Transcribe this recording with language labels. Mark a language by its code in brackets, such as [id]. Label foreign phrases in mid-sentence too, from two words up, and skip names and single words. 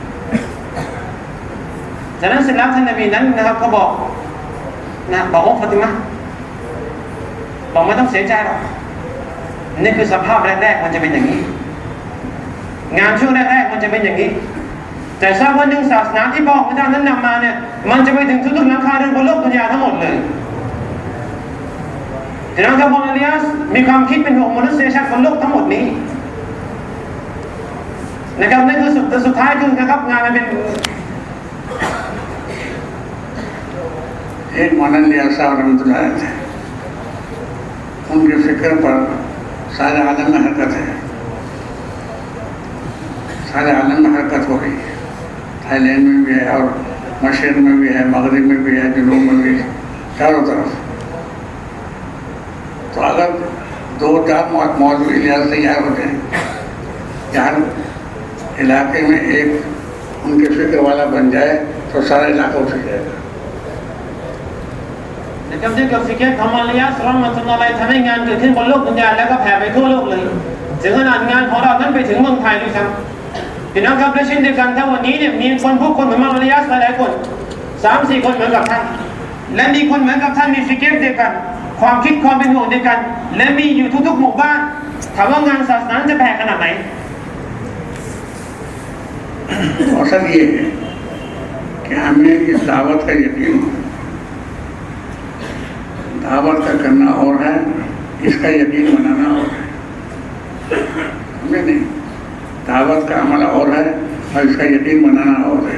[th] จากนั้นเสร็จแล้วท่านนบีนั้นนะครับก็บอกบอกฟาติมะห์บอกไม่ต้องเสียใจหรอกนี่คือสภาพแรกๆมันจะเป็นอย่างนี้งานช่วงแรกๆมันจะเป็นอย่างนี้แต่ทราบว่าหนึ่งศาสนาที่พระองค์เจ้านั้นนำมาเนี่ยมันจะไปถึงทุกๆหลังคาเรือนบนโลกดุนยาทั้งหมดเลย แต่น้องครับบอลเลียสมีความคิดเป็นห่วงมนุษยชาติบนโลกทั้งหมดนี้นะครับนั่นคือสุดท้ายคือนะครับงานมันเป็น [ur] ایک مولانا صاحب رحمۃاللہ تھے، ان کے فکر پر سارے عالم میں حرکت ہے، سارے عالم میں حرکت ہو رہی ہے. تھائیلینڈ میں بھی ہے اور مشرق میں بھی ہے، مغرب میں بھی ہے، جنوب میں بھی ہے، چاروں طرف. تو اگر 2-4 موجود لحاظ تیار ہوتے ہیں کہ ہر علاقے میں ایک ان کے فکر والا بن جائے تو سارا علاقہ اٹھ جائے گا. [th] นะครับที่กับฟิกของมาลายาซอมตุลาลัยทำให้งานเกิดขึ้นบนโลกดุนยาแล้วก็แผ่ไปทั่วโลกเลยถึงขนาดงานของเรานั้นไปถึงเมืองไทยด้วยซ้ำพี่น้องครับและเช่นเดียวกันถ้าวันนี้เนี่ยมีผู้คนเหมือนมาลายาหลายๆคน 3-4 คนเหมือนกับท่านและมีคนเหมือนกับท่านมีฟิกเดียวกันความคิดความเป็นห่วงเดียวกันและมีอยู่ทุกๆหมู่บ้านถามว่างานศาสนาจะแผ่ขนาดไหน [ur] اصل یہ ہے کہ ہمیں اس دعوت کا یقین ہو، دعوت کا کرنا اور ہے، اسکا یقین بنانا اور ہے. ہمیں نہیں، دعوت کا عمل اور ہے اور اسکا یقین بنانا اور ہے.